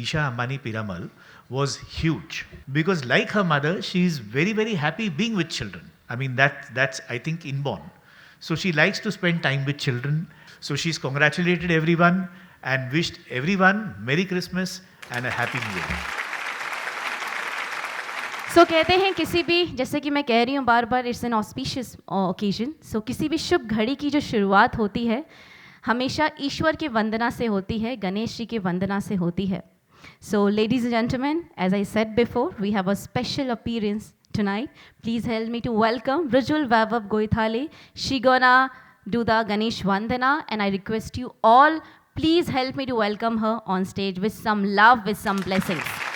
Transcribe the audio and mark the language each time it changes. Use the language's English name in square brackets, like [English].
[English] Isha Ambani Piramal was huge, because like her mother, she is very, very happy being with children. I mean, that's I think inborn. So she likes to spend time with children. So she's congratulated everyone and wished everyone Merry Christmas and a Happy New Year. [Hindi] सो कहते हैं किसी भी, जैसे कि मैं कह रही हूँ बार बार, [English] It's an auspicious occasion. [Hindi] सो किसी भी शुभ घड़ी की जो शुरुआत होती है हमेशा ईश्वर की वंदना से होती है, गणेश जी की वंदना से होती है. [English] So ladies and gentleman, as I said before, we have a special appearance tonight. Please help me to welcome Rujul Vaibhav Goithale. She gonna do the Ganesh Vandana, and I request you all, please help me to welcome her on stage with some love, with some blessings.